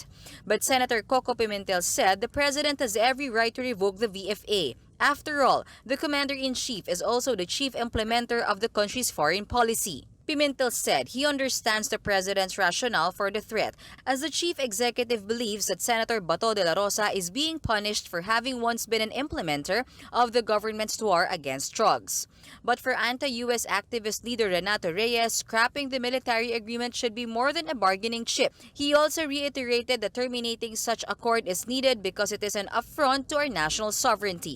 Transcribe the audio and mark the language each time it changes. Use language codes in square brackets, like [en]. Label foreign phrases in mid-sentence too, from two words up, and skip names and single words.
[en] But Senator Coco Pimentel said the president has every right to revoke the VFA. After all, the commander-in-chief is also the chief implementer of the country's foreign policy. Pimentel said he understands the president's rationale for the threat, as the chief executive believes that Senator Bato de la Rosa is being punished for having once been an implementer of the government's war against drugs. But for anti-U.S. activist leader Renato Reyes, scrapping the military agreement should be more than a bargaining chip. He also reiterated that terminating such accord is needed because it is an affront to our national sovereignty.